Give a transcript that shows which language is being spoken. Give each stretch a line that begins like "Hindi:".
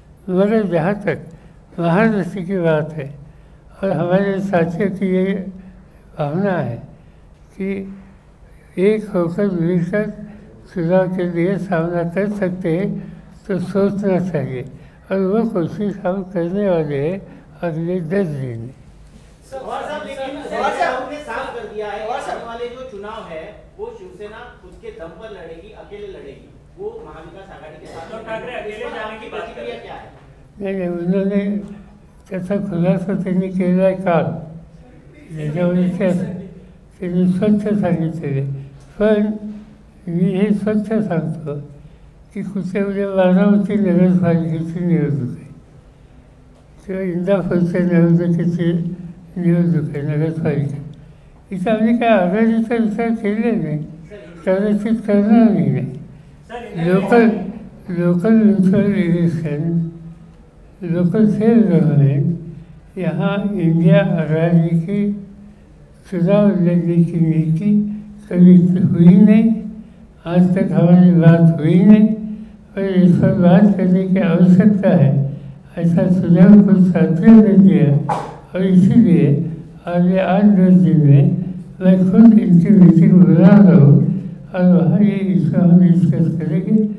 Hindi: मगर जहाँ तक महाराष्ट्र की बात है और हमारे साथियों की ये भावना है कि एक होकर मिलकर चुनाव के लिए सामना कर सकते हैं तो सोचना चाहिए और वो कोशिश हम करने वाले हैं अगले 10 दिन में. ने साफ कर दिया है आने वाले जो चुनाव है वो शिवसेना खुद के दम पर लड़ेगी, अकेले लड़ेगी. वो महाविकास आघाड़ी के साथ ठाकरे अकेले जाने की बात प्रतिक्रिया क्या है?
Marathi: नाही उन्होंने त्याचा खुलासा त्यांनी केला आहे काल. त्याच्यामध्ये त्यांनी स्वच्छ सांगितलेले. पण मी हे स्वच्छ सांगतो की कुठे उद्या बारामती नगरपालिकेची निवडणूक आहे किंवा इंदापूरच्या निवडणुकीची निवडणूक आहे नगरपालिका. इथं आम्ही काय आघाडीचा विचार केले नाही, कदाचित करणार नाही.
English: local municipal election, local self government,
Hindi: यहाँ इंडिया आघाड़ी की चुनाव लड़ने की नीति कभी हुई नहीं. आज तक हमारी बात हुई नहीं और इस पर बात करने की आवश्यकता है ऐसा सुझाव कुछ साथियों ने दिया और इसीलिए अगले 8-10 दिन में मैं खुद इनकी मीटिंग बुला रहा हूँ और वहाँ ये इसका हम डिस्कस करेंगे.